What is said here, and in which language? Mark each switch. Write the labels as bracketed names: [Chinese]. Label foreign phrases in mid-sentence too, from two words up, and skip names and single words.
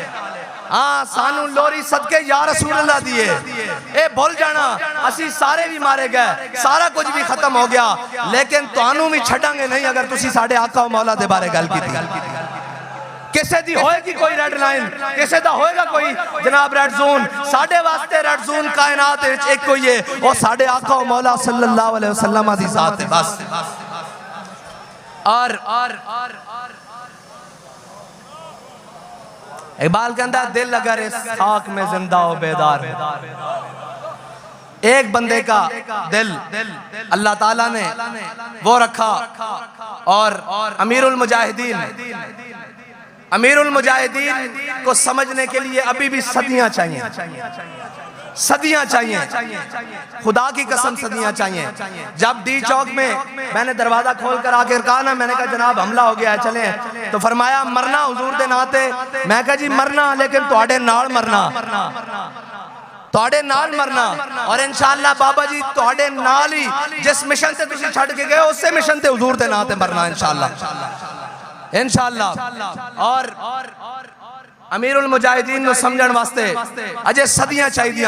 [Punjabi] ہاں سانوں لوری صدقے [Arabic] يا رسول الله [Punjabi] دیے، ایہہ بھل جانا اسی سارے بھی مارے گئے، سارا کچھ بھی ختم ہو گیا، لیکن تہانوں بھی چھڈاں گے نہیں اگر تسی ساڈے آقا اور مولا دے بارے گل کیتی. کسے دی ہووےگی کوئی [English] red line, [Punjabi] کسے دا ہووےگا کوئی جناب [English] red zone, [Punjabi] ساڈے واسطے [English] red zone [Punjabi] کائنات وچ اک کوئی ہے، اور ساڈے آقا اور مولا [Arabic] صلى الله عليه وسلم [Punjabi] دی ذات ہے بس. [Urdu] اور اقبال کہتا ہے دل اگر اس خاک میں زندہ ہو بیدار ہو. ایک بندے کا دل اللہ تعالیٰ نے وہ رکھا، اور امیر المجاہدین کو سمجھنے کے لیے ابھی بھی صدیاں چاہئیں، صدیاں چاہئیں، خدا کی قسم صدیاں چاہئیں. جب ڈی چوک میں میں نے دروازہ کھول کر آ کر کہا نہ، میں نے کہا جناب حملہ ہو گیا ہے چلے، تو فرمایا [Punjabi] مرنا حضور دے ناتے. میں کہا جی مرنا، لیکن تہاڈے نال مرنا، تہاڈے نال مرنا، اور انشاءاللہ بابا جی تہاڈے نال ہی جس مشن سے تسی چھڈ کے گئے اسے مشن تے حضور دے ناتے مرنا انشاءاللہ. اور امیر المجاہدین نوں سمجھن واسطے اجے صدیاں چاہیدیاں.